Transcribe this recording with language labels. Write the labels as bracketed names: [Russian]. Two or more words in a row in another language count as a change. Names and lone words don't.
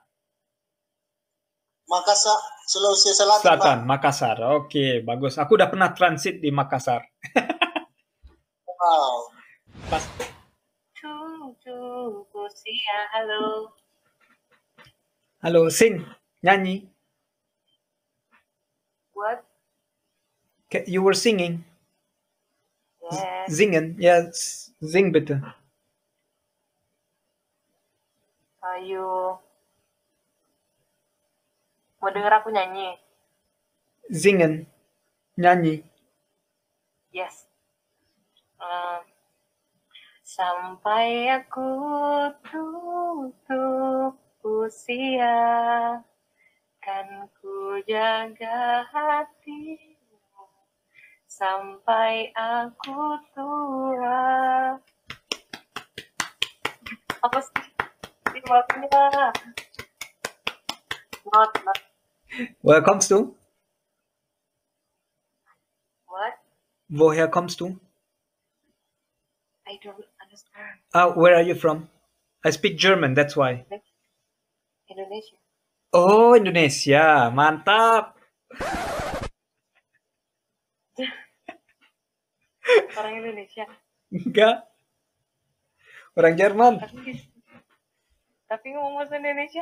[Indonesian] Makassar, Sulawesi Selatan. Selatan, Makassar. Oke, bagus. Aku udah pernah transit di Makassar. Wow. Pas. Halo. Halo, sing. Nyanyi. [English] What? You were singing. Yes. [German] Singen. Ja, sing bitte. [Indonesian] Ayo. Mau denger aku nyanyi? [German] Singen. Nyanyi. [English] Yes. [Indonesian] Sampai aku tutup usia, kan ku jaga hatimu sampai aku tua. Apa sih? Waktunya. [English] Not. [German] Woher kommst du? [English] What? [German] Woher kommst du? [English] I don't understand. Where are you from? I speak German, that's why. [Indonesian] Indonesia. Oh, Indonesia. Mantap. Orang Indonesia. Enggak. Orang Jerman. Tapi ngomong bahasa Indonesia.